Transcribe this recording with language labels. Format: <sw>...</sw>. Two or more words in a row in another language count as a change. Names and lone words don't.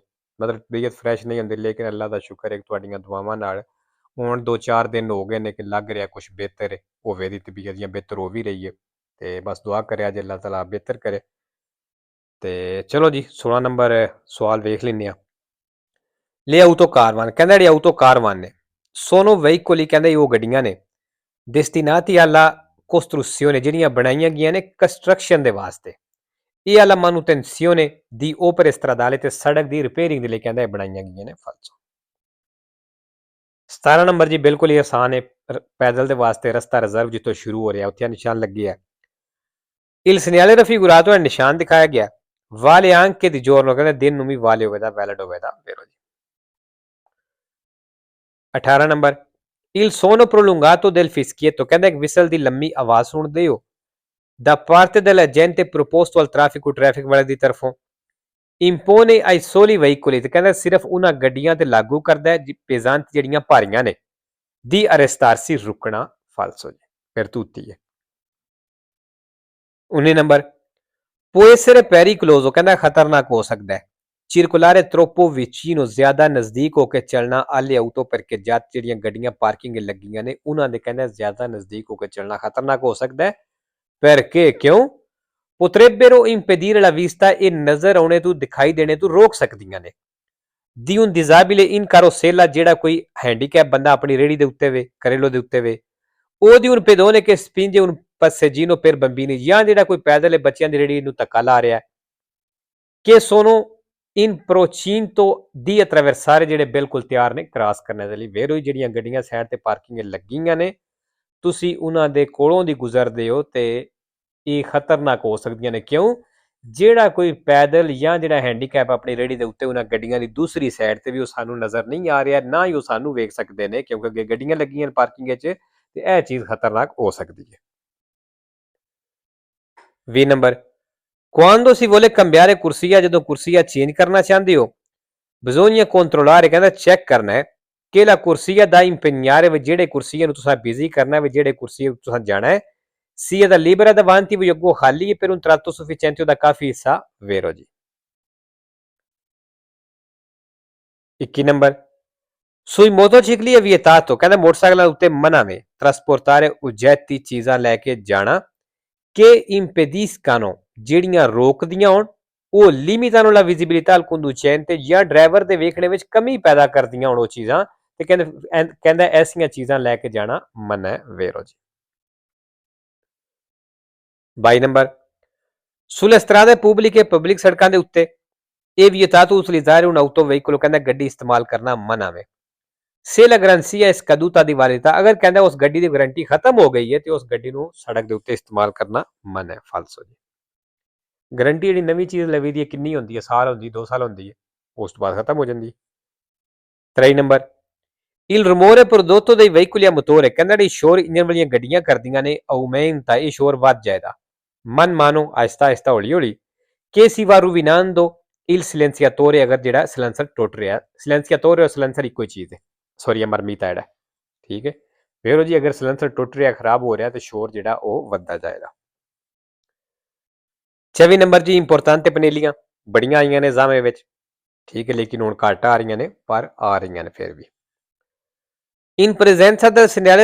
<pa>ਮਤਲਬ ਤਬੀਅਤ ਫਰੈਸ਼ ਨਹੀਂ ਹੁੰਦੀ, ਲੇਕਿਨ ਅੱਲਾ ਦਾ ਸ਼ੁਕਰ ਹੈ ਤੁਹਾਡੀਆਂ ਦੁਆਵਾਂ ਨਾਲ ਹੁਣ 2-4 ਦਿਨ ਹੋ ਗਏ ਨੇ ਕਿ ਲੱਗ ਰਿਹਾ ਕੁਛ ਬਿਹਤਰ ਹੈ, ਹੋਵੇ ਦੀ ਤਬੀਅਤ ਜਾਂ ਬਿਹਤਰ ਹੋ ਵੀ ਰਹੀ ਹੈ। ਤੇ ਬਸ ਦੁਆ ਕਰਿਆ ਜੇ ਅੱਲਾਹ ਤਾਲਾ ਬਿਹਤਰ ਕਰੇ। ਤੇ ਚਲੋ ਜੀ, 16 ਨੰਬਰ ਸਵਾਲ ਵੇਖ ਲੈਂਦੇ ਆ। Leauto Carvan, ਕਹਿੰਦਾ ਜਿਹੜੀ ਆਊਟੋ ਕਾਰਵਾਨ ਨੇ</pa> <it>sono veicoli,</it> <pa>ਕਹਿੰਦਾ ਉਹ ਗੱਡੀਆਂ ਨੇ</pa> <it>destinati alla costruzione,</it> <pa>ਜਿਹੜੀਆਂ ਬਣਾਈਆਂ ਗਈਆਂ ਨੇ ਕੰਸਟਰਕਸ਼ਨ ਦੇ ਵਾਸਤੇ, ਇਹ</pa> <it>alla manutenzione di opere stradali,</it> <pa>ਤੇ ਸੜਕ ਦੀ ਰਿਪੇਅਰਿੰਗ ਦੇ ਲਈ ਕਹਿੰਦਾ ਇਹ ਬਣਾਈਆਂ ਗਈਆਂ ਨੇ। ਫਾਲਸੋ। 17 ਨੰਬਰ ਜੀ ਬਿਲਕੁਲ ਹੀ ਆਸਾਨ ਹੈ। ਪੈਦਲ ਦੇ ਵਾਸਤੇ ਰਸਤਾ ਰਿਜ਼ਰਵ ਜਿੱਥੋਂ ਸ਼ੁਰੂ ਹੋ ਰਿਹਾ ਉੱਥੇ ਨਿਸ਼ਾਨ ਲੱਗੇ ਹੈ।</pa> <it>Il segnale raffigurato</it> <pa>ਹੈ, ਨਿਸ਼ਾਨ ਦਿਖਾਇਆ ਗਿਆ।</pa> <it>Vale anche di giorno,</it> <pa>ਕਹਿੰਦਾ ਦਿਨ ਨੂੰ ਵੀ ਵਾਲੇ ਹੋਵੇਦਾ, ਵੈਲਿਡ ਹੋਵੇਦਾ। ਵੇਰੋ ਜੀ।</pa> <it>18 ਨੰਬਰ Il suono prolungato del fischietto,</it> <pa>ਕਹਿੰਦਾ ਇੱਕ ਵਿਸਲ ਦੀ ਲੰਮੀ ਆਵਾਜ਼ ਸੁਣਦੇ ਹੋ।</pa> <it>Da parte dell'agente proposto al traffico,</it> <pa>ਟ੍ਰੈਫਿਕ ਵਾਲੇ ਦੀ ਤਰਫੋਂ।</pa> <it>Impone ai soli veicoli,</it> <pa>ਤੇ ਕਹਿੰਦਾ ਸਿਰਫ ਉਹਨਾਂ ਗੱਡੀਆਂ ਤੇ ਲਾਗੂ ਕਰਦਾ ਹੈ pesanti, ਜਿਹੜੀਆਂ ਭਾਰੀਆਂ ਨੇ।</pa> <it>Di arrestarsi,</it> <pa>ਰੁਕਣਾ। ਫਾਲਸੋ ਜੀ, ਫਿਰ ਤੂਤੀ ਹੈ।</pa> <it>19 ਨੰਬਰ Può essere pericoloso,</it> <pa>ਕਹਿੰਦਾ ਖਤਰਨਾਕ ਹੋ ਸਕਦਾ ਹੈ।</pa> <it>Circolare troppo vicino,</it> <pa>ਜ਼ਿਆਦਾ ਨਜ਼ਦੀਕ ਹੋ ਕੇ ਚੱਲਣਾ</pa> <it>alle auto, perché</it> <pa>ਜਦ ਜਿਹੜੀਆਂ ਗੱਡੀਆਂ ਪਾਰਕਿੰਗ ਲੱਗੀਆਂ ਨੇ ਉਹਨਾਂ ਦੇ ਕਹਿੰਦਾ ਜ਼ਿਆਦਾ ਨਜ਼ਦੀਕ ਹੋ ਕੇ ਚੱਲਣਾ ਖਤਰਨਾਕ ਹੋ ਸਕਦਾ ਹੈ।</pa> <it>perché, ਕਿਉਂ? Potrebbero impedire la vista,</it> <pa>ਇਹ ਨਜ਼ਰ ਆਉਣੇ ਤੋਂ, ਦਿਖਾਈ ਦੇਣੇ ਤੋਂ ਰੋਕ ਸਕਦੀਆਂ ਨੇ।</pa> <it>Di un disabile in carrozzella,</it> <pa>ਜਿਹੜਾ ਕੋਈ ਹੈਂਡੀਕੈਪ ਬੰਦਾ ਆਪਣੀ ਰੇਹੜੀ ਦੇ ਉੱਤੇ ਵੇ, ਕਰੇਲੋ ਦੇ ਉੱਤੇ ਵੇ।</pa> <it>O di un pedone che spinge un passeggino per bambini,</it> <pa>ਜਾਂ ਜਿਹੜਾ ਕੋਈ ਪੈਦਲ ਬੱਚਿਆਂ ਦੀ ਰੇਹੜੀ ਨੂੰ ਧੱਕਾ ਲਾ ਰਿਹਾ।</pa> <it>Che sono in procinto di attraversare,</it> <pa>ਜਿਹੜੇ ਬਿਲਕੁਲ ਤਿਆਰ ਨੇ ਕ੍ਰਾਸ ਕਰਨ ਦੇ ਲਈ। ਵੇਰੋ ਹੀ ਜਿਹੜੀਆਂ ਗੱਡੀਆਂ ਸਾਈਡ ਤੇ ਪਾਰਕਿੰਗ ਲੱਗੀਆਂ ਨੇ, ਤੁਸੀਂ ਉਹਨਾਂ ਦੇ ਕੋਲੋਂ ਦੀ ਗੁਜ਼ਰਦੇ ਹੋ ਤੇ ਇਹ ਖਤਰਨਾਕ ਹੋ ਸਕਦੀਆਂ ਨੇ। ਕਿਉਂ? ਜਿਹੜਾ ਕੋਈ ਪੈਦਲ ਜਾਂ ਜਿਹੜਾ ਹੈਂਡੀਕੈਪ ਆਪਣੀ ਰੇਹੜੀ ਦੇ ਉੱਤੇ ਉਹਨਾਂ ਗੱਡੀਆਂ ਦੀ ਦੂਸਰੀ ਸਾਈਡ ਤੇ ਵੀ ਉਹ ਸਾਨੂੰ ਨਜ਼ਰ ਨਹੀਂ ਆ ਰਿਹਾ, ਨਾ ਹੀ ਉਹ ਸਾਨੂੰ ਵੇਖ ਸਕਦੇ ਨੇ, ਕਿਉਂਕਿ ਅੱਗੇ ਗੱਡੀਆਂ ਲੱਗੀਆਂ ਪਾਰਕਿੰਗ ਵਿੱਚ, ਤੇ ਇਹ ਚੀਜ਼ ਖਤਰਨਾਕ ਹੋ ਸਕਦੀ ਹੈ।</pa> <it>20 ਨੰਬਰ Quando si vuole cambiare corsia,</it> <pa>ਜਦੋਂ ਕੁਰਸੀਆ ਚੇਂਜ ਕਰਨਾ ਚਾਹੁੰਦੇ ਹੋ।</pa> <it>Bisogna controllare,</it> <pa>ਕਹਿੰਦਾ ਚੈੱਕ ਕਰਨਾ ਹੈ ਕਿ</pa> <it>la corsia da impegnare,</it> <pa>ਵੀ ਜਿਹੜੇ ਕੁਰਸੀਆਂ ਨੂੰ ਤੁਸੀਂ ਬਿਜ਼ੀ ਕਰਨਾ, ਵੀ ਜਿਹੜੇ ਕੁਰਸੀਆਂ ਤੁਸੀਂ ਜਾਣਾ ਹੈ।</pa> <it>sia da libera davanti,</it> <pa>ਵੀ ਅੱਗੋਂ ਖਾਲੀ ਹੈ</pa> <it>per un tratto sufficiente,</it> <pa>ਉਹਦਾ ਕਾਫੀ ਹਿੱਸਾ। ਵੇਰੋ ਜੀ।</pa> <it>21 ਨੰਬਰ Sui motocicli è vietato,</it> <pa>ਕਹਿੰਦਾ ਮੋਟਰਸਾਈਕਲਾਂ ਉੱਤੇ ਮਨਾ ਵੇ</pa> <it>trasportare oggetti,</it> <pa>ਚੀਜ਼ਾਂ ਲੈ ਕੇ ਜਾਣਾ</pa> <it>che impediscano,</it> <pa>ਜਿਹੜੀਆਂ ਰੋਕਦੀਆਂ ਹੋਣ, ਉਹ</pa> <it>limitano la visibilità al conducente,</it> <pa>ਜਾਂ ਡਰਾਈਵਰ ਦੇ ਵੇਖਣੇ ਵਿੱਚ ਕਮੀ ਪੈਦਾ ਕਰਦੀਆਂ ਹੋਣ ਉਹ ਚੀਜ਼ਾਂ, ਤੇ ਕਹਿੰਦਾ ਐਸੀਆਂ ਚੀਜ਼ਾਂ ਲੈ ਕੇ ਜਾਣਾ ਮਨਾ ਹੈ। ਵੇਰੋ ਜੀ।</pa> <it>22 ਨੰਬਰ Sulle strade pubbliche,</it> <pa>ਪਬਲਿਕ ਸੜਕਾਂ ਦੇ ਉੱਤੇ ਇਹ</pa> <it>vietato utilizzare un autoveicolo,</it> <pa>ਕਹਿੰਦਾ ਗੱਡੀ ਇਸਤੇਮਾਲ ਕਰਨਾ ਮਨਾ ਵੇ।</pa> <it>Se la garanzia è scaduta di validità,</it> <pa>ਅਗਰ ਕਹਿੰਦਾ ਉਸ ਗੱਡੀ ਦੀ ਵਾਰੰਟੀ ਖਤਮ ਹੋ ਗਈ ਹੈ ਤੇ ਉਸ ਗੱਡੀ ਨੂੰ ਸੜਕ ਦੇ ਉੱਤੇ ਇਸਤੇਮਾਲ ਕਰਨਾ ਮਨਾ ਹੈ। ਫਾਲਸੋ ਜੀ। ਗਰੰਟੀ ਜਿਹੜੀ ਨਵੀਂ ਚੀਜ਼ ਲਵੀ ਦੀ ਹੈ ਕਿੰਨੀ ਹੁੰਦੀ ਹੈ? ਸਾਲ ਹੁੰਦੀ, 2 ਸਾਲ ਹੁੰਦੀ ਹੈ, ਉਸ ਤੋਂ ਬਾਅਦ ਖਤਮ ਹੋ ਜਾਂਦੀ।</pa> <it>23 ਨੰਬਰ Il rumore prodotto dai veicoli a motore,</it> <pa>ਕਹਿੰਦਾ ਜਿਹੜੀ ਸ਼ੋਰ ਇੰਜਨ ਵਾਲੀਆਂ ਗੱਡੀਆਂ ਕਰਦੀਆਂ ਨੇ aumenta, ਇਹ ਸ਼ੋਰ ਵੱਧ ਜਾਏਗਾ</pa> <it>man mano,</it> <pa>ਆਹਿਸਤਾ ਆਹਿਸਤਾ ਹੌਲੀ ਹੌਲੀ</pa> <it>che si va rovinando il silenziatore,</it> <pa>ਅਗਰ ਜਿਹੜਾ ਸਿਲੈਂਸਰ ਟੁੱਟ ਰਿਹਾ silenziatore ਔਰ ਸਿਲੈਂਸਰ ਇੱਕੋ ਹੀ ਚੀਜ਼ ਹੈ ਸੌਰੀ ਮਰਮੀਤਾ ਜਿਹੜਾ ਠੀਕ ਹੈ ਫਿਰ ਜੀ ਅਗਰ ਸਿਲੈਂਸਰ ਟੁੱਟ ਰਿਹਾ ਖਰਾਬ ਹੋ ਰਿਹਾ ਤੇ ਸ਼ੋਰ ਜਿਹੜਾ ਉਹ ਵੱਧਦਾ ਜਾਏਗਾ 26 ਨੰਬਰ ਜੀ ਇੰਪੋਰਟੈਂਟ ਪਨੇਲੀਆਂ ਬੜੀਆਂ ਆਈਆਂ ਨੇ ਜ਼ਾਮੇ ਵਿੱਚ ਠੀਕ ਹੈ ਲੇਕਿਨ ਹੁਣ ਘੱਟ ਆ ਰਹੀਆਂ ਨੇ ਪਰ ਆ ਰਹੀਆਂ ਨੇ ਫਿਰ ਵੀ</pa> <it>in presenza del segnale</it>